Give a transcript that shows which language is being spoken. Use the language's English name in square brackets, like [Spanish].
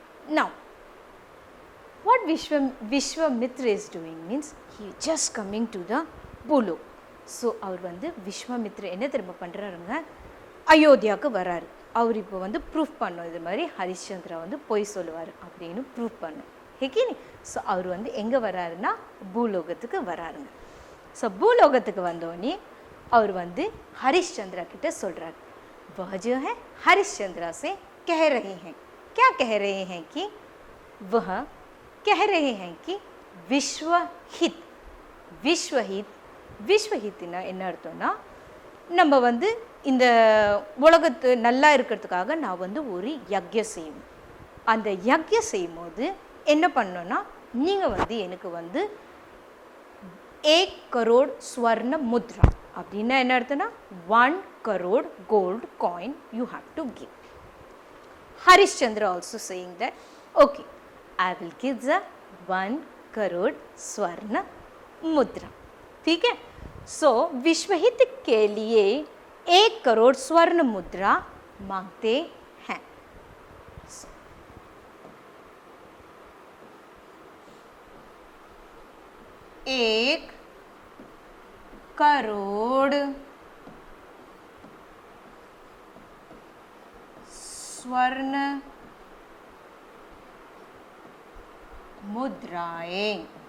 [English] Now, what Vishwamitra is doing means he is just coming to the Bhulok. [Tamil] So, அவர் வந்து விஸ்வாமித்ர என்ன திரும்ப பண்ணுறாருங்க, அயோத்தியாவுக்கு வராரு. அவர் இப்போ வந்து ப்ரூஃப் பண்ணோம் இது மாதிரி ஹரிಶ್ಚಂದ್ರ வந்து பொய் சொல்லுவார் அப்படின்னு ப்ரூஃப் பண்ணோம். ஹேக்கினி. ஸோ அவர் வந்து எங்கே வராருன்னா பூலோகத்துக்கு வராருங்க. ஸோ பூலோகத்துக்கு வந்தோடனே அவர் வந்து हरिश्चंद्र கிட்ட சொல்கிறார். [Hindi] वह जो है हरिश्चंद्र से कह रहे हैं. क्या कह रहे हैं कि वह कह रहे हैं कि विश्वहित. विश्वहित. [Tamil] விஸ்வஹித்னா என்ன அர்த்தம்னா, நம்ம வந்து இந்த உலகத்து நல்லா இருக்கிறதுக்காக நான் வந்து ஒரு யக்ஞம் செய்யணும். அந்த யக்ஞம் செய்யும் போது என்ன பண்ணணும்னா, நீங்கள் வந்து எனக்கு வந்து [English] 1 crore ஸ்வர்ண முத்ரா [Tamil] அப்படின்னா என்ன அர்த்தம்னா [English] 1 crore gold coin you have to give. Harishchandra also saying that okay, I will give the 1 crore स्वर्ण मुद्रा. [Hindi] ठीक है. सो विश्वहित के लिए 1 करोड़ स्वर्ण मुद्रा मांगते हैं. एक करोड़ स्वर्ण मुद्राएं.